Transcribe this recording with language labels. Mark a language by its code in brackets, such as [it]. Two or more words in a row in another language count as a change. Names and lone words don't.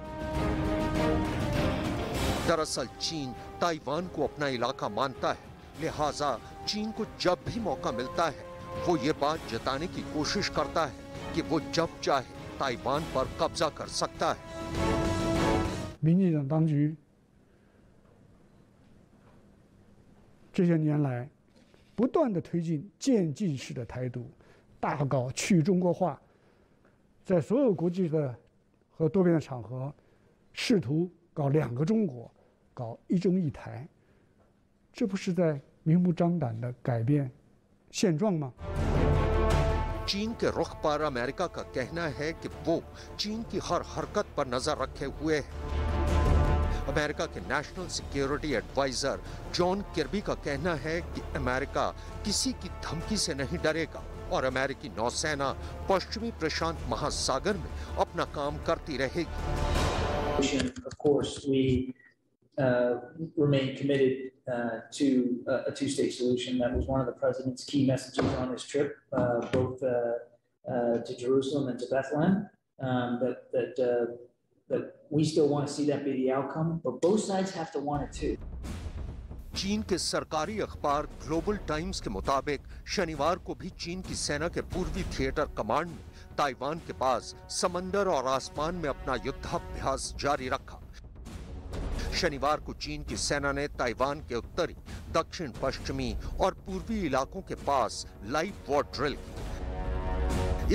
[hi] दरअसल चीन ताइवान को अपना इलाका मानता है, लिहाजा चीन को जब भी मौका मिलता है वो ये बात जताने की कोशिश करता है कि वो जब चाहे ताइवान पर कब्जा कर सकता है। [zh] 民进党当局这些年来不断地推进渐进式的台独，大搞去中国化，在所有国际的和多边的场合，试图搞2个中国，搞一中一台，这不是在明目张胆地改变现状吗？ [hi] चीन के रुख पर अमेरिका का कहना है कि वो चीन की हर हरकत पर नजर रखे हुए है। अमेरिका के [en] National Security Advisor [hi] जॉन किर्बी का कहना है कि अमेरिका किसी की धमकी से नहीं डरेगा और अमेरिकी नौसेना पश्चिमी प्रशांत महासागर में अपना काम करती रहेगी। [en] Of course, we remain committed to a two-state solution. That was one of the president's key messages on his trip, both to Jerusalem and to Bethlehem. That we still want to see that be the outcome, but both sides have to want it too. [hi] चीन के सरकारी अखबार ग्लोबल टाइम्स के मुताबिक शनिवार को भी चीन की सेना के पूर्वी [en] theater command [hi] ने ताइवान के पास समंदर और आसमान में अपना युद्धाभ्यास जारी रखा। शनिवार को चीन की सेना ने ताइवान के उत्तरी, दक्षिण पश्चिमी और पूर्वी इलाकों के पास [en] live war drill [hi] की।